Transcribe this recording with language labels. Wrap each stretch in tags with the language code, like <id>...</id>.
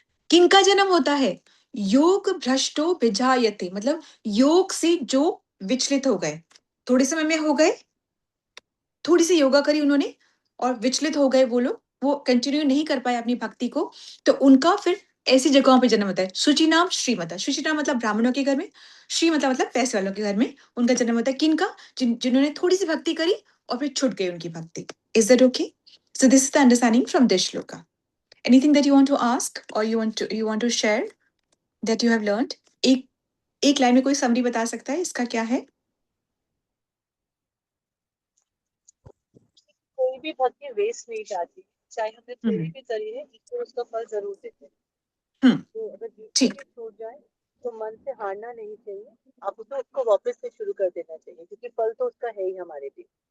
<hi>किनका जन्म होता है? योग भ्रष्टो विजायते, मतलब योग से जो विचलित हो गए, थोड़े समय में हो गए, थोड़ी सी योगा करी उन्होंने और विचलित हो गए, वो लोग वो कंटिन्यू नहीं कर पाए अपनी भक्ति को, तो उनका फिर ऐसी जगहों पे जन्म होता है। शुचिनाम श्रीमता। शुचिनाम मतलब ब्राह्मणों के घर में, श्रीमता मतलब पैसे वालों के घर में उनका जन्म होता है। किनका? जिन्होंने थोड़ी सी भक्ति करी और फिर छूट गई उनकी भक्ति।</hi> <en>Is that okay? So this is the understanding from this shloka. Anything that you want to ask or you want to share that you have learned?</en> <hi>एक एक लाइन में कोई समरी बता सकता है इसका क्या है? कोई भी भक्ति वेस्ट नहीं जाती, चाहे हमने थोड़ी हम्म भी करी है, ईश्वर उसका फल जरूर देते हैं। हम्म तो अगर बीच में ठीक। भी छूट जाए तो मन से हारना नहीं चाहिए, आप उसको वापस से शुरू कर देना चाहिए, क्योंकि फल तो उसका है ही हमारे लिए।</hi>